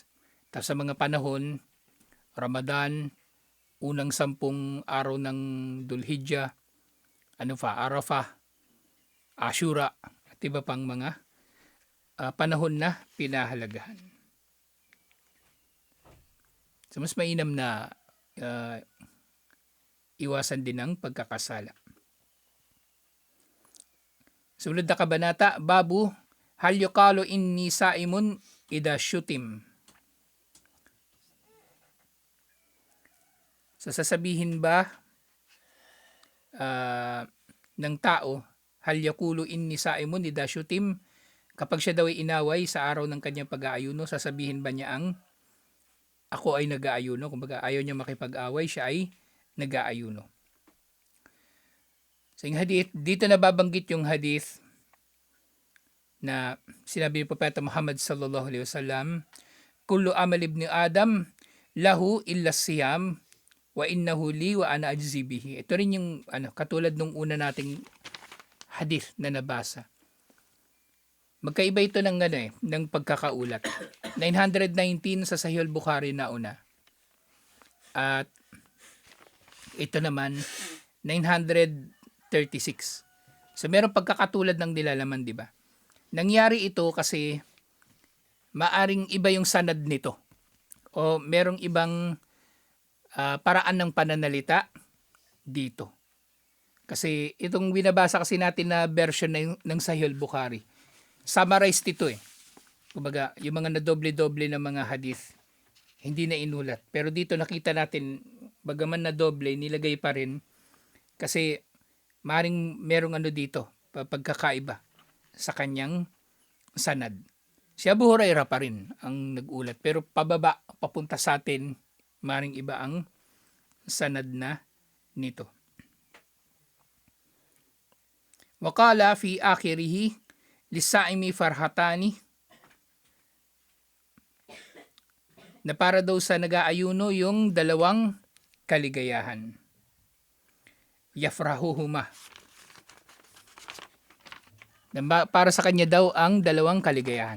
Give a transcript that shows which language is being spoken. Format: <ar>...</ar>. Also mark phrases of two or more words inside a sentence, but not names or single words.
<tl>Tapos sa mga panahon, Ramadan, unang 10 araw ng Dhul Hijjah, Arafah, Ashura, at iba pang mga panahon na pinahalagahan. So mas mainam na iwasan din ang pagkakasala. Sunod na kabanata,</tl> <ar>باب هل يقال إني صائم إذا شتم.</ar> <tl>So sasabihin ba ng tao,</tl> <ar>هل يقول إني صائم إذا شتم,</ar> <tl>kapag siya daw ay inaway sa araw ng kanyang pag-aayuno, sasabihin ba niya ang ako ay nag-aayuno? Kumbaga ayaw niya makipag-away, siya ay nag-aayuno. So yung hadith, dito nababanggit yung hadith na sinabi ni Propeta Muhammad</tl> <ar>صلى الله عليه وسلم, كل عمل ابن آدم له إلا الصيام فإنه لي وأنا أجزي به.</ar> <tl>Ito rin yung katulad nung una nating hadith na nabasa. Magkaiba ito ng ng pagkakaulat. 919 sa Sahih al-Bukhari na una. At ito naman 936. So meron pagkakatulad ng nilalaman, di ba? Nangyari ito kasi maaring iba yung sanad nito. O merong ibang paraan ng pananalita dito. Kasi itong binabasa kasi natin na version ng Sahih al-Bukhari, summarized ito eh. Kumbaga, yung mga nadoble-doble na mga hadith, hindi na inulat. Pero dito nakita natin, bagaman na doble, nilagay pa rin kasi maring merong dito, pagkakaiba sa kanyang sanad. Si Abu Hurairah pa rin ang nag-ulat. Pero pababa, papunta sa atin, maring iba ang sanad na nito.</tl> <ar>وقال في آخره للصائم فرحتان,</ar> <tl>na para daw sa nag-aayuno yung dalawang kaligayahan.</tl> <ar>يفرحهما.</ar> <tl>Para sa kanya daw ang dalawang kaligayahan.</tl>